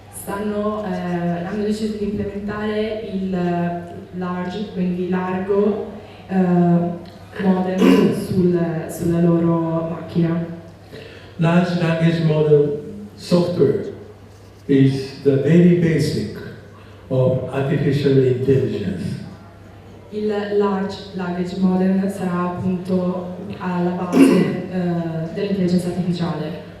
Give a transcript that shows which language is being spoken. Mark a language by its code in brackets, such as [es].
[it] Hanno deciso di implementare il large, quindi largo, model sulla loro macchina. [en] Large language model software is the very basic of artificial intelligence. [it] Il large language model sarà appunto alla base dell'intelligenza artificiale.